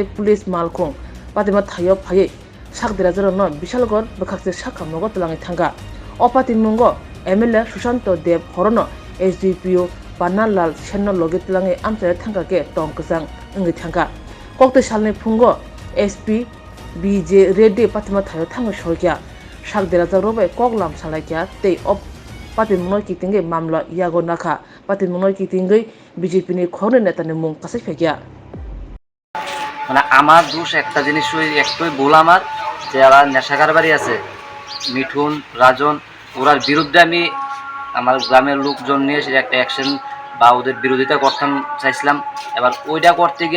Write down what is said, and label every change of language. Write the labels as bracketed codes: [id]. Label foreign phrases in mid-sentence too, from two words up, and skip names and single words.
[trp] police malkhong patima thayo phai sak derajar no Bishalgor bkhakte sakhamnogo tlangi thanga opati mungo MLA Sushanto Dev horono SDPO Panalal Senno loge tlangi amchare thanga ke tongkasang ngi thanga kokte salni phungo SP BJ Reddy Patima Thayo Thang Shorkia Shak Deraja Robe Koglam Salakia Tay op Patimunoi Kitinge Mamla Yago Naka Patimunoi Kitinge BJP ni Khone Netane Mung Kasai Fekia [bn] মানে আমার দোষ একটা জিনিস একটাই ভুল আমার যে যারা নেশাকার বাড়ি আছে মিঠুন রাজন ওরার বিরুদ্ধে আমি আমার গ্রামের লোকজন নিয়ে সেটা একটা অ্যাকশন বা ওদের বিরোধিতা করতাম চাইছিলাম এবার ওইটা করতে গিয়ে